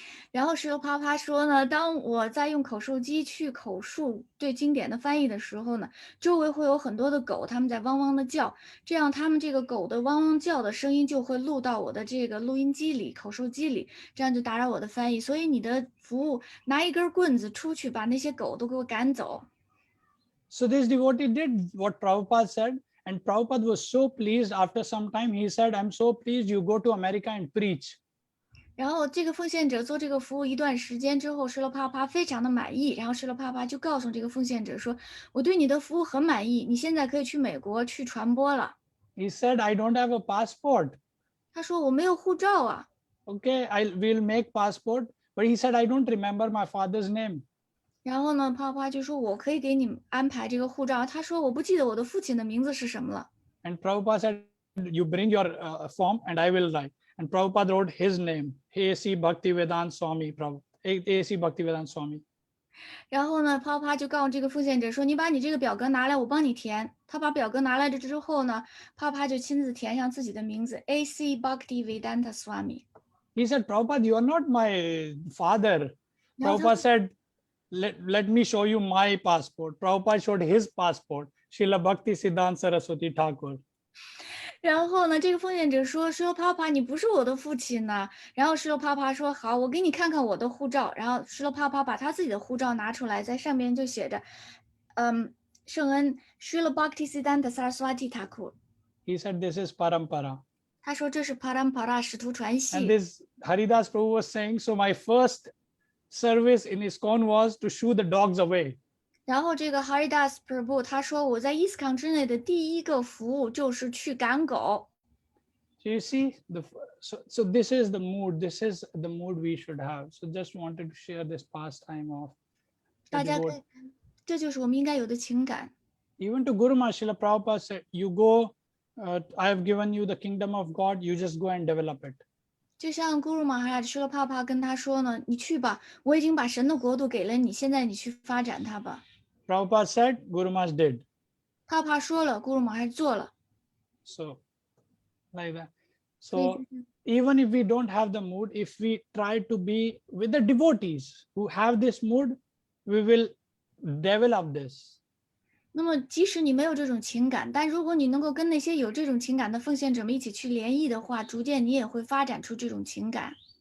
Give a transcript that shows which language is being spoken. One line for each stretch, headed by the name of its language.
Chinese: 然后石头啪啪说呢，当我在用口述机去口述对经典的翻译的时候呢，周围会有很多的狗，它们在汪汪的叫，这样它们这个狗的汪汪叫的声音就会录到我的这个录音机里、口述机里，这样就打扰我的翻译。所以你的服务拿一根棍子出去，把那些狗都给我赶走。
English: So this devotee did what Prabhupada said, and Prabhupada was so pleased. After some time, he said, I'm so pleased you go to America and preach.
Chinese: 然后这个奉献者做这个服务一段时间之后，施罗帕帕非常的满意。然后施罗帕帕就告诉这个奉献者说：“我对你的服务很满意，你现在可以去美国去传播了。”
English: He said, I don't have a passport.
Chinese: 他说：“我没有护照啊。”
English: Okay, we'll make passport. But he said, I don't remember my father's name.
Chinese: 然后呢，帕帕就说：“我可以给你安排这个护照。” 他说：“我不记得我的父亲的名字是什么了。”
English: And Prabhupada said, you bring your form and I will write. And Prabhupada wrote his name, A.C. Bhaktivedanta Swami. A.C. Bhaktivedanta Swami.
Chinese: 然后呢，帕帕就告诉这个奉献者说：“你把你这个表格拿来，我帮你填。” 他把表格拿来了之后呢，帕帕就亲自填上自己的名字 A.C. Bhaktivedanta Swami。
English: He said, Prabhupada, you are not my father. Prabhupada said, let me show you my passport. Prabhupada showed his passport. Srila Bhakti Siddhanta Saraswati Thakur.
Chinese: 然后呢，这个奉献者说：“施罗帕帕，你不是我的父亲呢。” 然后施罗帕帕说：“好，我给你看看我的护照。” 然后施罗帕帕把他自己的护照拿出来，在上面就写着：“圣恩Srila Bhakti Siddhanta Saraswati Thakur。”
English: He said, this is Parampara.
Chinese: 他说这是 Parampara 使徒传系。
English: And this Haridas Prabhu was saying, so my first service in ISKCON was to shoo the dogs away.
Chinese: 然后这个 Haridas Prabhu 他说我在 ISKCON 之内的第一个服务就是去赶狗。
English: So you see, so this is the mood. This is the mood we should have. So just wanted to share this pastime of.
Chinese: 大家可以，这就是我们应该有的情感。
English: Even to Guru Maharaj, Srila Prabhupada said, you go, I have given you the kingdom of God, you just go and develop it.
Chinese: 就像古鲁玛哈拉说了，帕帕跟他说呢，你去吧，我已经把神的国度给了你，现在你去发展它吧。
English: Prabhupada said, Guru Maharaj did.
Chinese: 帕帕说了，古鲁玛哈拉做了。
English: So, like that.
Chinese: 所以
English: So
Chinese: 就是
English: even if we don't have the mood, if we try to be with the devotees who have this mood, we will develop this.
Chinese: 那么即使你没有这种情感，但如果你能够跟那些有这种情感的奉献者们一起去联谊的话，逐渐你也会发展出这种情感。